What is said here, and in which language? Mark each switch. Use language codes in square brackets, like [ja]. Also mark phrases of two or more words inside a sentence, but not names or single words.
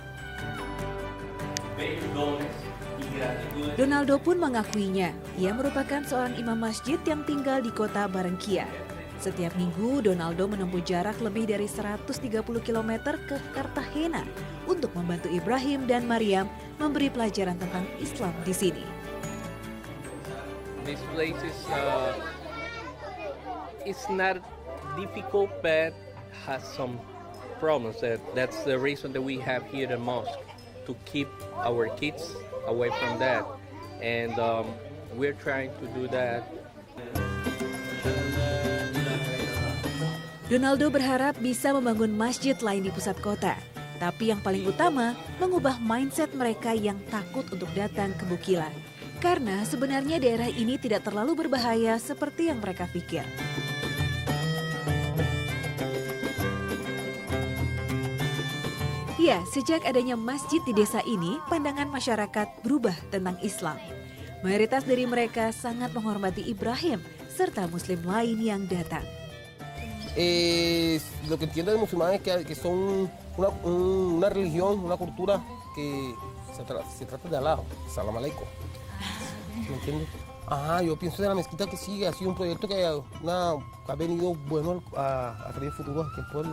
[id] Donaldo pun mengakuinya, ia merupakan seorang imam masjid yang tinggal di kota Barranquilla. Setiap minggu, Donaldo menempuh jarak lebih dari 130 km ke Cartagena untuk membantu Ibrahim dan Mariam memberi pelajaran tentang Islam di sini. [en] This place is it's not difficult, but has some problems. That's the reason that we have here the mosque, to keep our kids away from that, and we're trying to do that. [id] Donaldo berharap bisa membangun masjid lain di pusat kota. Tapi yang paling utama, mengubah mindset mereka yang takut untuk datang ke Bukila. Karena sebenarnya daerah ini tidak terlalu berbahaya seperti yang mereka pikir. Ya, sejak adanya masjid di desa ini, pandangan masyarakat berubah tentang Islam. Mayoritas dari mereka sangat menghormati Ibrahim serta muslim lain yang datang. [es] Lo que entiendo de musulmanes es que son una religión, una cultura que se trata de Allah, [ar] سلام عليكم. [es] ¿Me entiendes? Ajá, yo pienso de la mezquita que sigue, ha sido un proyecto que ha venido bueno a traer futuro aquí en pueblo.